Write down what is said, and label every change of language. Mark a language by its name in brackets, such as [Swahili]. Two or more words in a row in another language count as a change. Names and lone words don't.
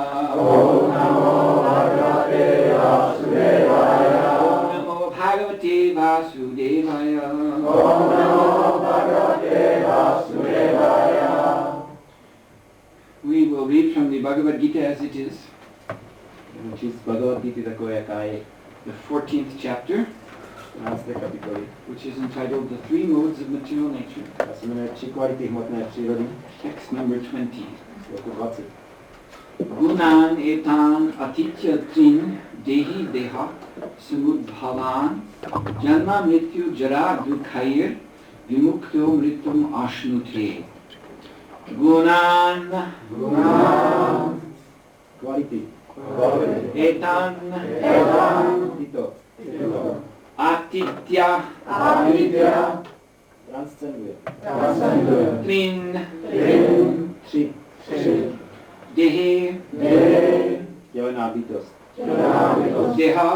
[Sanskrit] ॐ नमो भगवते वासुदेवाय. ॐ नमो भगवते वासुदेवाय। ॐ नमो भगवते वासुदेवाय. [English] We will read from the Bhagavad Gita as it is. The 14th chapter, which is entitled The Three Modes of Material Nature. Text number 20. [Sanskrit] गुणान् एतान् अतीत्य त्रीन् देही देह समुद्भवान् जन्म मृत्यु जरा दुःखैर् विमुक्तो मृतम् अश्नुते. Gunan [English] Quality. [Sanskrit] Etan [Czech] Tito. [Sanskrit] Atitya [Czech] Transcenduje. [Sanskrit] Trin [Czech] Tři. [Sanskrit] Dehi [Czech] Tělená bytost. [Sanskrit] Deha